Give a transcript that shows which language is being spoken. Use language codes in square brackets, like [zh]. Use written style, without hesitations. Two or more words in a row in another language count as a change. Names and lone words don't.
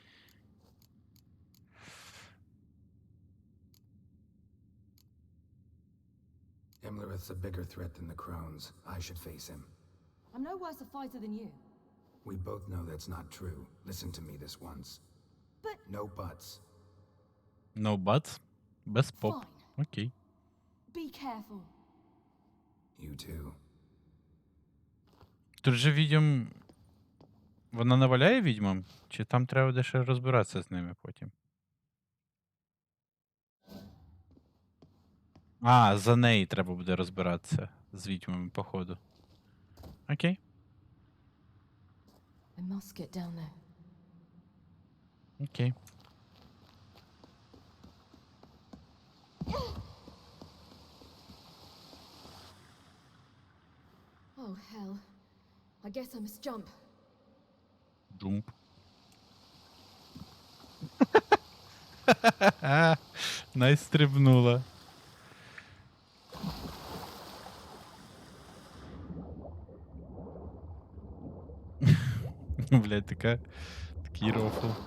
[en] Imlerith's a bigger threat than the crones. I should face him. I'm no worse a fighter than you. We both know that's not true. Listen to me this once. But... No buts. No buts? [uk] Без поп. [en] Fine. [uk] Окей. [en] Be careful. You too. [uk] Тут же відьом... Вона наваляє відьмам? Чи там треба буде ще розбиратися з ними потім? А, за неї треба буде розбиратися з відьмами, походу. Окей. [en] I must get down there. [uk] Окей. [en] Oh, hell. I guess I must jump. [uk] Джумп. Найстрибнула. Блядь, такий рофл.